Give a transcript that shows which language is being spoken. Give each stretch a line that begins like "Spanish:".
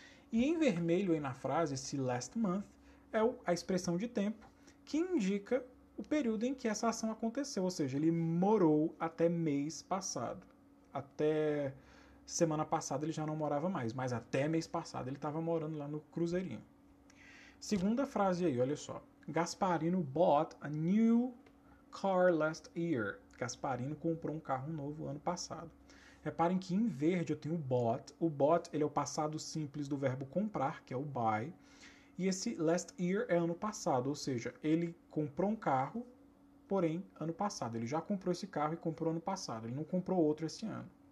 Portuguese: E em vermelho aí na frase, esse last month é a expressão de tempo que indica o período em que essa ação aconteceu. Ou seja, ele morou até mês passado. Até semana passada ele já não morava mais, mas até mês passado ele estava morando lá no Cruzeirinho. Segunda frase aí, olha só.
English: Gasparino bought a new car last year.
Portuguese: Gasparino comprou um carro novo ano passado. Reparem que em verde eu tenho o bought. O bought ele é o passado simples do verbo comprar, que é o buy. E esse last year é ano passado, ou seja, ele comprou um carro, porém ano passado. Ele já comprou esse carro e comprou ano passado. Ele não comprou outro esse ano.